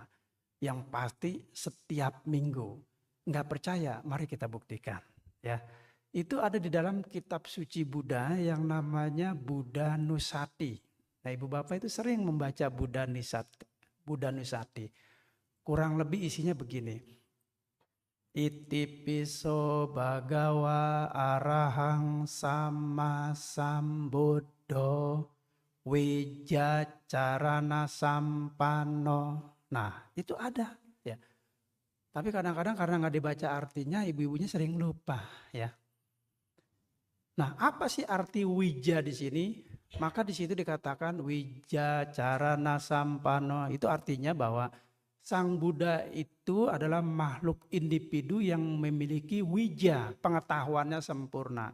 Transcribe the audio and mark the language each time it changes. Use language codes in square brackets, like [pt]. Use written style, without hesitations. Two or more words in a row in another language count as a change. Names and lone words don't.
[id] Yang pasti setiap minggu. Enggak percaya, mari kita buktikan. Ya, itu ada di dalam kitab suci Buddha yang namanya Buddha Nusati. Nah, Ibu Bapak itu sering membaca Buddha Nusati. Kurang lebih isinya begini. [pi] Iti piso bhagawa arahang sama sambuddho wija carana sampano. [id] Nah, itu ada ya. Tapi kadang-kadang karena nggak dibaca artinya, ibu-ibunya sering lupa ya. Nah, apa sih arti wija di sini? Maka di situ dikatakan [pi] wija carana sampano. [id] Itu artinya bahwa Sang Buddha itu adalah makhluk individu yang memiliki wija, pengetahuannya sempurna.